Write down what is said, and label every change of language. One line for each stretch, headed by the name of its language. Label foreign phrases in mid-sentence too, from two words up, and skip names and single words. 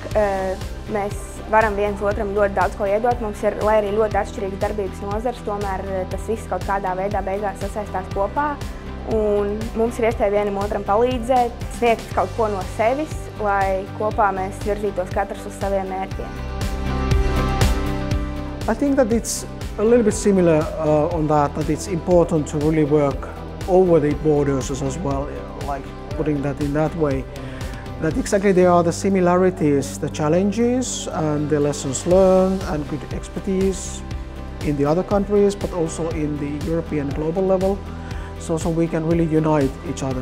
Latvian: Mēs varam viens otram ļoti daudz ko iedot. Mums ir, lai arī ļoti atšķirīgas darbības nozars, tomēr tas viss kaut kādā veidā beigās sasaistās kopā. Un mums ir iespēja vienam otram palīdzēt, sniegt kaut ko no sevis, lai kopā mēs virzītos katrs uz saviem mērķiem.
English: I think that it's a little bit similar on that it's important to really work over the borders as well, like putting that in that way. That exactly there are the similarities, the challenges and the lessons learned and good expertise in the other countries, but also in the European global level, so we can really unite each other.